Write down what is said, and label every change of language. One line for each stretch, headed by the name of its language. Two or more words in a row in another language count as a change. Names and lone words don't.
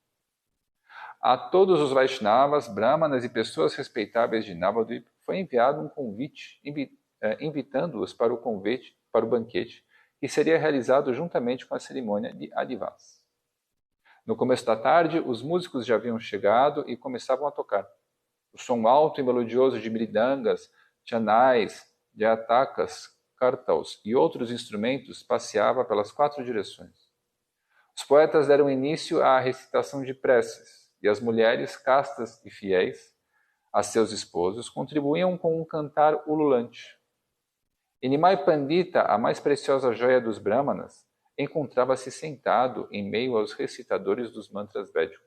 Portuguese: A todos os Vaishnavas, Brahmanas e pessoas respeitáveis de Navadvip foi enviado um convite, invitando-os para o banquete, que seria realizado juntamente com a cerimônia de Adivas. No começo da tarde, os músicos já haviam chegado e começavam a tocar. O som alto e melodioso de mridangas, chanais, jatakas, kartals e outros instrumentos passeava pelas 4 direções. Os poetas deram início à recitação de preces, e as mulheres, castas e fiéis a seus esposos, contribuíam com um cantar ululante. E Nimai Pandita, a mais preciosa joia dos Brahmanas, encontrava-se sentado em meio aos recitadores dos mantras védicos.